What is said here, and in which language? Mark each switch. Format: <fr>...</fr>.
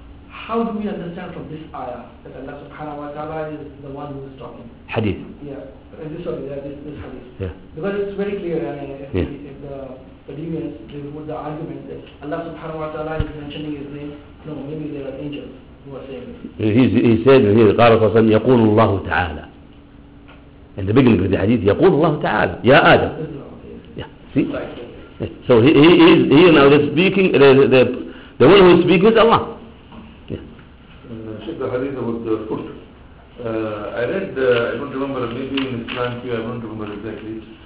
<en>How do we understand from this ayah that Allah subhanahu wa ta'ala is the one who is talking? Hadith. Yeah. This hadith. Yeah. Because it's very clear, if the believers with the argument that Allah subhanahu wa ta'ala is mentioning his name, no, maybe there are angels who are saying this. He said in here,</en> <ar>قال صلى يقول الله تعالى.</ar> <en>In the beginning of the hadith,</en> <ar>يقول الله تعالى. يا آدم.</ar> <en>Yeah. See? So he is now speaking, the one who is speaking is Allah. Yeah. The hadith about the foot. I read, I don't remember, maybe in Islam too, I don't remember exactly.</en>